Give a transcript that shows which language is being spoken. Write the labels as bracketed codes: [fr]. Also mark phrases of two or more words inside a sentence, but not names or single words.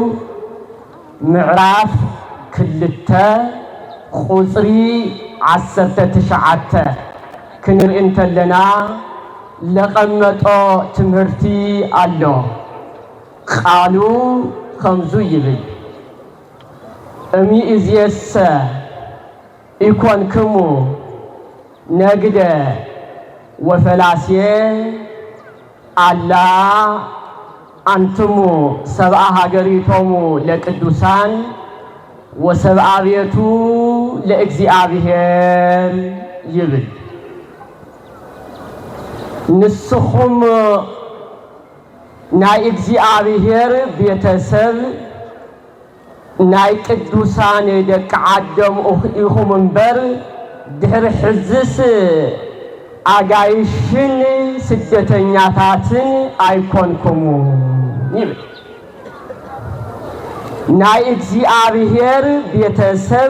[ti] ምዕራፍ 2 ቁጽሪ 19 ክንርኢ እንተለና ለቐመጦ ትምህርቲ ኣሎ ቃሉ ከምዙ ይብል [gez] እሚእዜሰ ኢኮንክሙ ነግደ ወፈላስየ አላ አንትሙ ሰብአ ሀገሪቶሙ ለቅዱሳን ወሰብአ ቤቱ ለእግዚአብሔር [ti] ይብል ንስኹም ናይ እግዚአብሔር ቤተሰብ ናይ ቅዱሳን ደቂ ዓዶም ኢኹም እምበር ድሕሪ ሕዝስ አጋይሽን ስደተኛታትን አይኮንኩሙ ይብል ናይ እግዚአብሔር ቤተሰብ